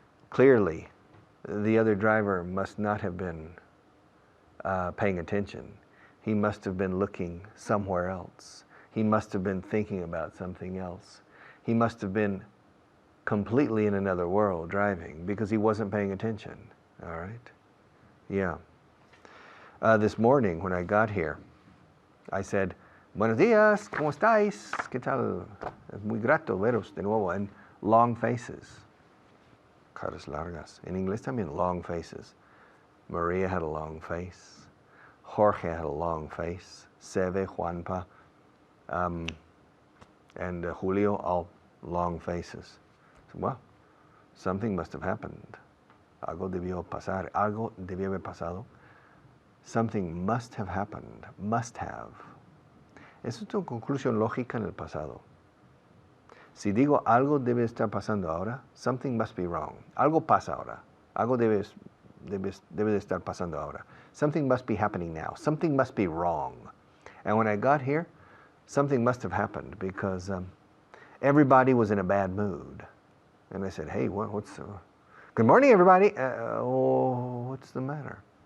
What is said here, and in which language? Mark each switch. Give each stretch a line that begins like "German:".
English: Clearly, the other driver must not have been paying attention. He must have been looking somewhere else. He must have been thinking about something else. He must have been completely in another world driving because he wasn't paying attention. All right? Yeah. This morning when I got here, I said,
Spanish: "Buenos días, ¿cómo estáis? ¿Qué tal? Es muy grato veros de nuevo."
English: And long faces.
Spanish: Caras largas.
English: In English también, long faces. Maria had a long face. Jorge had a long face. Seve, Juanpa, and Julio, all long faces. So, well, something must have happened.
Spanish: Algo debió pasar. Algo debió haber pasado.
English: Something must have happened. Must have.
Spanish: Eso es una conclusión lógica en el pasado. Si digo algo debe estar pasando ahora,
English: something must be wrong.
Spanish: Algo pasa ahora. Algo debe de estar pasando ahora.
English: Something must be happening now. Something must be wrong. And when I got here, something must have happened because everybody was in a bad mood. And I said, "Hey, what's good morning, everybody. What's the matter?"